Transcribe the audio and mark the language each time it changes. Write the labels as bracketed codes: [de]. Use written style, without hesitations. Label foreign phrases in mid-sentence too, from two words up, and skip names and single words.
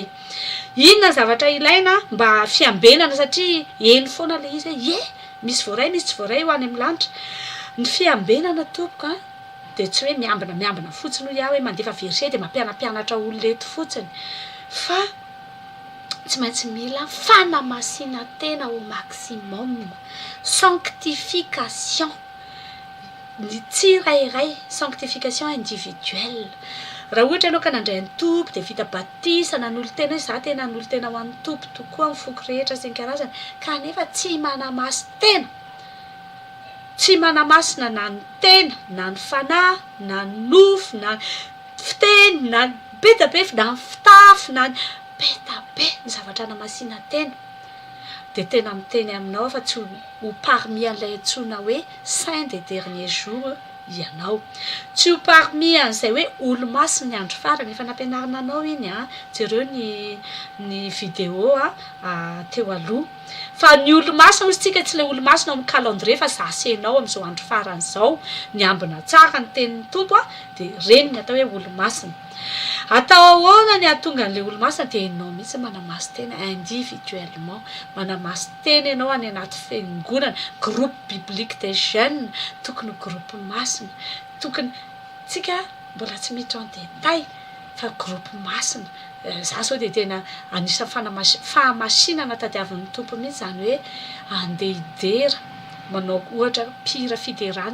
[mg] Inona zavatra ilaina mba fiambenana satria eny foana le izy hoe misy voaray misy tsy voaray ho any amin'ny lanitra ny fiambenana tompoko dia tsy hoe miambina fotsiny ho iaho hoe mandefa verset dia mampianampianatra ololeto fotsiny fa tsy maintsy mila fanamasinana tena [fr] au maximum, [mg] sanctification ny tsirairay, [fr] sanctification individuelle. [mg] Raha ohatra ianao ka nandray ny tompo dia vita batisana n'olo tena hoe za tena n'olo tena ho an'ny tompo tokoa amin'ny foko rehetra sy ny karazany kanefa tsy manamasy tena, tsy manamasina na ny tena na ny fanahy na ny nofo na ny fiteny na ny betabe na ny fitafy na ny betabe ny zavatra namasina tena dia tena miteny aminao fa tsy ho parmi an'ilay antsoina hoe [fr] saint des derniers jours [mg] ianao, tsy ho parmi an'izay hoe olo-masina ny andro farany. Efa nampianarina anao iny jereo ny vidéo teo aloha fa ny olo-masina ozy tsika tsy ilay olo-masina amin'ny calendrier fa zasenao amin'izao andro farany izao niambina tsara ny tenin'ny tompo dia reny ny atao hoe olo-masina. Atao ahoana ny ahatonga an'ilay olo-masina dia ianao mihitsy manamasy tena individuellement, manamasy tena ianao any anaty fiangonana [fr] groupe biblique des jeunes [mg] tokony groupe masina tokony tsika mbola tsy miditra [fr] en détail [mg] fa groupe masina za sao dia tena anisan'ny fahamasinana tadiavin'ny tompo mihitsy zany hoe andeha hidera manao ohatra mpihira fiderana